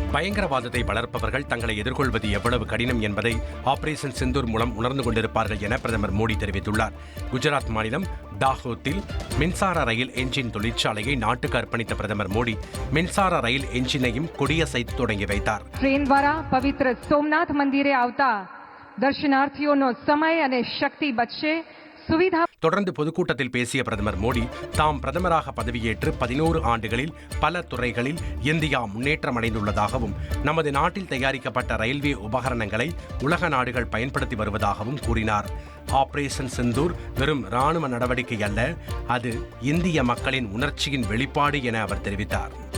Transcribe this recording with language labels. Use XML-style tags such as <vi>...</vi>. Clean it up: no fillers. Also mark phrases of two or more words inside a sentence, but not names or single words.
<ta>பயங்கரவாதத்தை வளர்ப்பவர்கள் தங்களை எதிர்கொள்வது எவ்வளவு கடினம் என்பதை ஆபரேஷன் சிந்தூர் மூலம் உணர்ந்து கொண்டிருப்பார்கள் என பிரதமர் மோடி தெரிவித்துள்ளார். குஜராத் மாநிலம் தாஹோத்தில் மின்சார ரயில் என்ஜின் தொழிற்சாலையை நாட்டுக்கு அர்ப்பணித்த பிரதமர் மோடி மின்சார ரயில் என்ஜினையும் கொடியசைத்து தொடங்கி வைத்தார்.</ta> <gu>ட்ரெயின் દ્વારા પવિત્ર સોમનાથ મંદિરે આવતા દર્શનાર્થીઓનો સમય અને શક્તિ બચશે.</gu> <ta>தொடர்ந்து பொதுக்கூட்டத்தில் பேசிய பிரதமர் மோடி தாம் பிரதமராக பதவியேற்று 11 ஆண்டுகளில் பல துறைகளில் இந்தியா முன்னேற்றம் அடைந்துள்ளதாகவும் நமது நாட்டில் தயாரிக்கப்பட்ட ரயில்வே உபகரணங்களை உலக நாடுகள் பயன்படுத்தி வருவதாகவும் கூறினார். ஆபரேஷன் சிந்தூர் வெறும் ராணுவ நடவடிக்கை அல்ல, அது இந்திய மக்களின் உணர்ச்சியின் வெளிப்பாடு என அவர் தெரிவித்தார்.</ta>